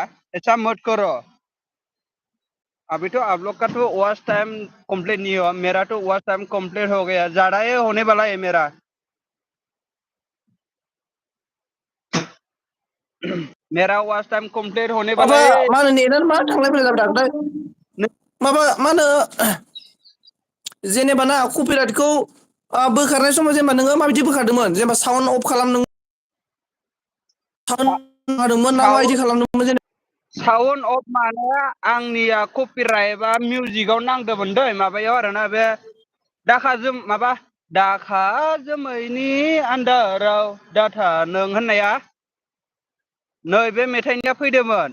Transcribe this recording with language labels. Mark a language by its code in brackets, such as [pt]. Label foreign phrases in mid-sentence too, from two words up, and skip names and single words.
[hi] ऐसा मत करो। अभी तो आप लोग का तो वॉच टाइम कंप्लीट नहीं हुआ, मेरा तो वॉच टाइम कंप्लीट हो गया, ज्यादा ही होने वाला है मेरा। मेरा वॉच टाइम कंप्लीट होने वाला [brx] माबा [hi] है। [brx] मा होनो नेटानो मा थांलाय फैलाय जाबाय थादों माबा मा होनो जेनेबा ना कपिराइटखौ बोखारनाय समाव जेनेबा नोङो माबायदि बोखारदोंमोन जेनेबा साउन्ड अफ खालामदों साउन्ड होदोंमोन ना माबायदि खालामदोंमोन जेनेबा साउन्ड अफ माने आंनिया कपिराइटआ मिउजिकआव नांदोंमोन दै माबायाव आरोना बे दाखा जोमैनि आन्दाराव दाथा नों होननाया नै बे मेथाइनिया फैदोंमोन।